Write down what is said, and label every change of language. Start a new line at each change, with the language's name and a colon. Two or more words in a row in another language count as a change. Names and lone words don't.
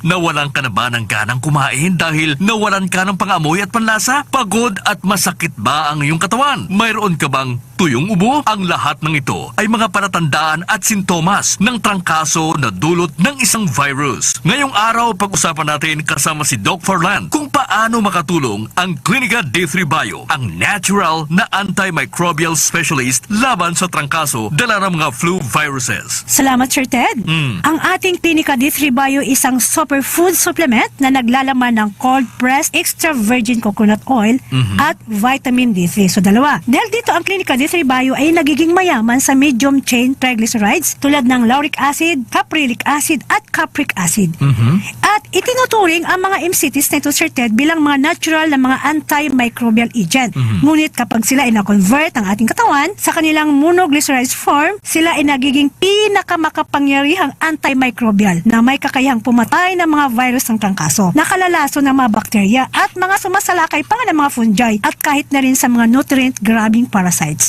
Filipino: Nawalan ka na ba ng ganang kumain dahil nawalan ka ng pangamoy at panlasa? Pagod at masakit ba ang iyong katawan? Mayroon ka bang tuyong ubo? Ang lahat ng ito ay mga palatandaan at sintomas ng trangkaso na dulot ng isang virus. Ngayong araw, pag-usapan natin kasama si Doc Farland kung paano makatulong ang Clinica D3 Bio, ang natural na
English: antimicrobial specialist
Filipino: laban sa trangkaso dala ng mga
English: flu viruses.
Filipino: Salamat, Sir Ted. Ang ating Clinica D3 Bio isang superfood supplement na naglalaman ng
English: cold-pressed extra virgin coconut oil
Filipino: at
English: vitamin D3.
Filipino: So, dalawa. Dahil dito ang Clinica D3 Bio ay nagiging mayaman sa
English: medium chain triglycerides
Filipino: tulad ng
English: lauric acid, caprylic acid
Filipino: at
English: capric acid.
Filipino: At itinuturing ang mga MCTs na ito, Sir Ted, bilang mga natural na mga
English: antimicrobial agent.
Filipino: Ngunit kapag sila ay na-convert ang ating katawan sa kanilang
English: monoglycerized form,
Filipino: sila ay nagiging pinakamakapangyarihang antimicrobial na may kakayahang pumatay ng mga virus ng trangkaso, nakalalaso ng mga bakterya at mga sumasalakay pa ng mga fungi at kahit na rin sa mga
English: nutrient-grabbing parasites.